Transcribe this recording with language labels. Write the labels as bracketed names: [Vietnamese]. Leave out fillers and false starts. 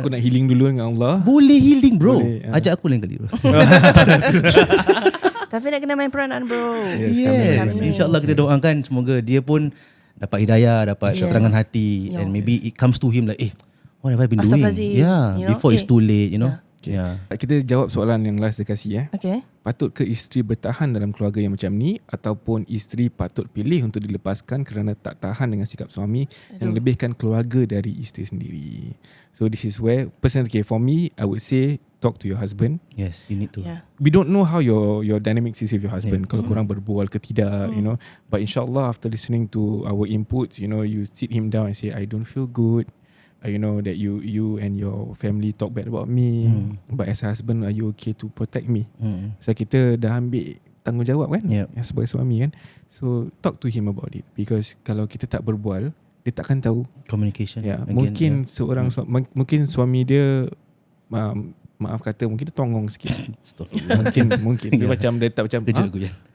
[Malay] Aku nak healing dulu dengan Allah. Boleh healing bro. Boleh, Ajak aku lain kali bro. Tapi nak kena main peranan bro. [English] Yes. [Malay] Macam ni. InsyaAllah kita doakan semoga dia pun dapat hidayah, dapat keterangan hati, [English] Yeah. and maybe it comes to him like, what have I been doing? [Arabic] Astaghfirullahaladzim. [English] Yeah, You know, before it's too late, you know. [Malay] Okay. Kita jawab soalan yang last dia kasih. [English] Okay. [Malay] Patut ke isteri bertahan dalam keluarga yang macam ni, ataupun isteri patut pilih untuk dilepaskan kerana tak tahan dengan sikap suami yang lebihkan keluarga dari isteri sendiri? [English] So this is where personally, for me, I would say talk to your husband. Yes, you need to. We don't know how your dynamics is with your husband. [Malay] Kalau korang berbual ke tidak, [English] you know. But insyaAllah after listening to our inputs, you know, you sit him down and say, I don't feel good. You know that you and your family talk bad about me, but as a husband, are you okay to protect me? [Malay] So kita dah ambil tanggungjawab kan, sebagai suami kan. [English] So talk to him about it, because [Malay] kalau kita tak berbual, dia takkan tahu. [English] Communication. [Malay] Mungkin seorang mungkin suami dia maaf kata mungkin dia tongong sikit. mungkin dia macam dia tak macam kejut aku je.